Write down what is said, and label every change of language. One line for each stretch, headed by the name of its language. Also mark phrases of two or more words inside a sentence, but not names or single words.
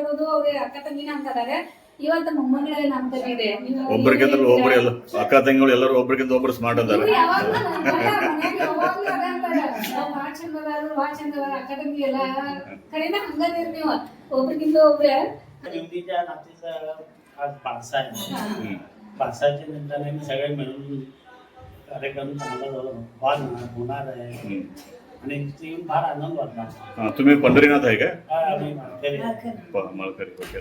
Kannada: ಅವ್ರ ಅಕ್ಕ ತಂಗಿನ ಅಂತದಾರೆ. ಇವತ್ತು ಮೊಮ್ಮಗಳ ನಾಮಕರಣ ಇದೆ. ಒಬ್ರಿಗಿಂತ ಒಬ್ರು ಎಲ್ಲ ಅಕ್ಕ ತಂಗಿಗಳು ಎಲ್ಲರೂ ಒಬ್ರಿಗಿಂತ ಒಬ್ರು ಸ್ಮಾರ್ಟ್ ಅದಾರ. ಅಕ್ಕ ತಂಗಿ ಎಲ್ಲ ಕಡೆನ ಹಂಗದಿರಿ ನೀವು ಒಬ್ರಿಗಿಂತ ಒಬ್ರೆ.
Marathi: निवडीच्या नातीचा आज पाडसा आहे. पाडसाच्या निमित्ताने सगळे मिळून कार्यक्रम चांगला होणार आहे आणि इथे येऊन फार आनंद वाटला. तुम्ही पंढरीनाथ आहे का? आम्ही मालकरी आहे. मालकरी वगैरे.